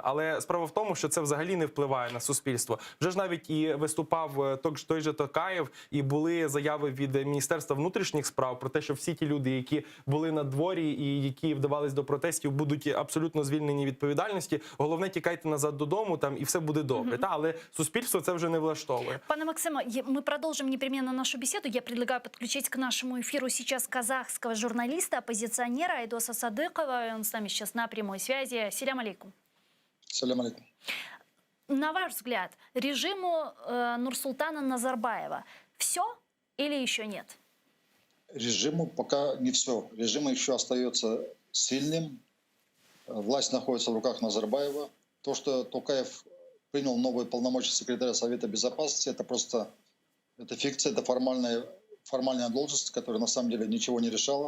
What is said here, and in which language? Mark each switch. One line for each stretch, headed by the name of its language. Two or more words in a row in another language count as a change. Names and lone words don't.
Ukrainian: Але справа в тому, що це взагалі не впливає на суспільство. Вже ж навіть і виступав той же Токаєв, і були заяви від Міністерства внутрішніх справ про те, що всі ті люди, які були на дворі і які вдавались до протестів, будуть абсолютно звільнені від відповідальності. Головне, тікайте назад додому, і все буде добре. Але суспільство це вже не влаштовує. Пане Максиме,
Russian: мы продолжим непременно нашу беседу. Я предлагаю подключить к нашему эфиру сейчас казахского журналиста, оппозиционера Айдоса Садыкова. Он с нами сейчас на прямой связи.
Arabic: سلام عليكم. سلام عليكم.
Russian: На ваш взгляд, режиму Нурсултана Назарбаева все или еще нет? Режиму пока не все. Режим еще остается сильным. Власть находится в руках Назарбаева. То, что Токаев принял новые полномочия секретаря Совета Безопасности, это фикция, это формальная должность, которая на самом деле ничего не решала.